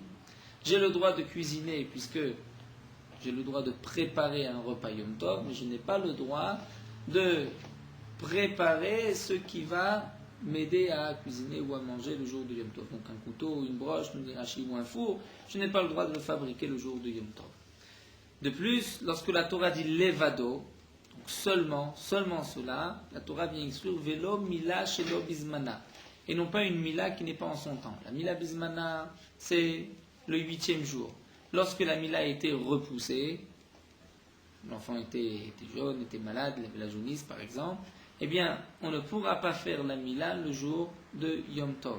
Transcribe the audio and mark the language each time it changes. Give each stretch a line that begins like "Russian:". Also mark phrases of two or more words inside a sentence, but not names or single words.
French: J'ai le droit de cuisiner, puisque j'ai le droit de préparer un repas Yom Tov, mais je n'ai pas le droit de préparer ce qui va m'aider à cuisiner ou à manger le jour de Yom Tov. Donc un couteau, une broche, ou un four, je n'ai pas le droit de le fabriquer le jour de Yom Tov. De plus, lorsque la Torah dit levado, donc seulement cela, la Torah vient exclure
Hebrew: ולא מילה שלא בזמנה,
French: et non pas une mila qui n'est pas en son temps. La
Hebrew: מילה בזמנה,
French: c'est le 8e jour. Lorsque la mila a été repoussée, l'enfant était jaune, était malade, il avait la jaunisse par exemple, eh bien, on ne pourra pas faire la mila le jour de Yom Tov.